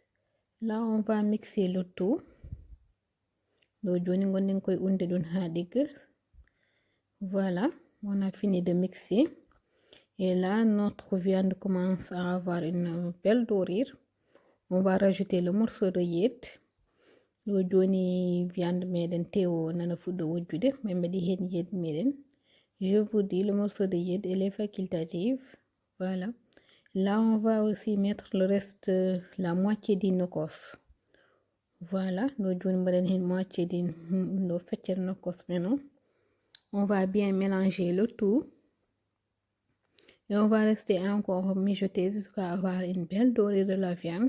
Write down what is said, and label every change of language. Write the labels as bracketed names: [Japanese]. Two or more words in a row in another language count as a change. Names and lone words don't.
[French] Là, on va mixer le tout. Donc, voilà, on a fini de mixer. Et là, notre viande commence à avoir une belle dorure. On va rajouter le morceau de yette. [Fula] Viande meden teo nana fudo wujude, même di hen yette meden. [French] Je vous dis, le morceau de yette, elle est facultative. Voilà. Là, on va aussi mettre le reste, la moitié du nokos. Voilà. Nous avons moitié du nokos maintenant. On va bien mélanger le tout. Et on va rester encore mijoter jusqu'à avoir une belle dorure de la viande.